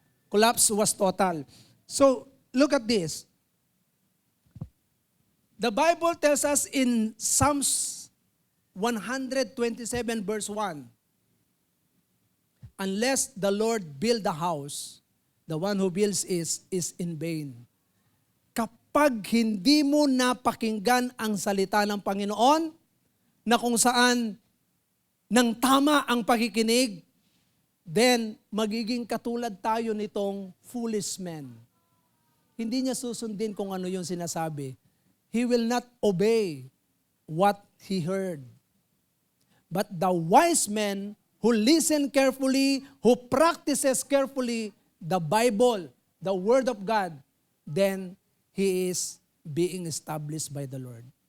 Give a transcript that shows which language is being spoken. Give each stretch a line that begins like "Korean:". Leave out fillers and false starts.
English: Collapse was total. So, look at this. The Bible tells us in Psalms 127 verse 1, unless the Lord build the house, the one who builds is in vain.
Filipino: kapag hindi mo napakinggan ang salita ng Panginoon, na kung saan nang tama ang pakikinig, then magiging katulad tayo nitong
English: foolish man.
Filipino: Hindi niya susundin kung ano yung sinasabi.
English: He will not obey what he heard. But the wise man who listen carefully, who practices carefully the Bible, the Word of God, then he is being established by the Lord.